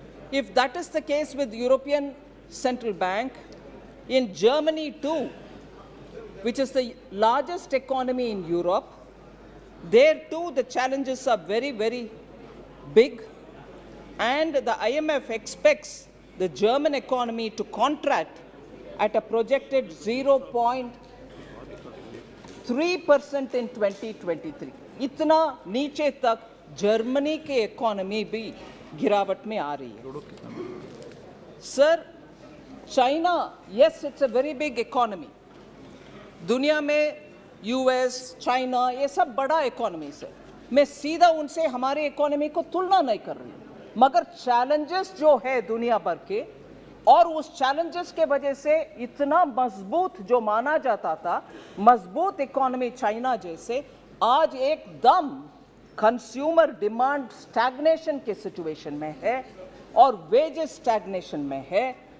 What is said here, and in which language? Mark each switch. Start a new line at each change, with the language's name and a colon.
English: If that is the case with European Central Bank, in Germany too, which is the largest economy in Europe, there too the challenges are very, very big, and the IMF expects the German economy to contract at a projected 0.3% in 2023.
Hindi: इतना नीचे तक Germany के economy भी गिरावट में आ रही है.
English: Sir, China, yes, it's a very big economy.
Hindi: दुनिया में यूएस, चाइना, ये सब बड़ा इकोनॉमीज है. मैं सीधा उनसे हमारे इकोनॉमी को तुलना नहीं कर रही हूँ, मगर चैलेंजेस जो है दुनिया भर के, और उस चैलेंजेस के वजह से इतना मजबूत जो माना जाता था, मजबूत इकोनॉमी चाइना जैसे, आज एकदम कंज्यूमर डिमांड स्टैग्नेशन के सिचुएशन में है और वेजेस स्टैग्नेशन में है.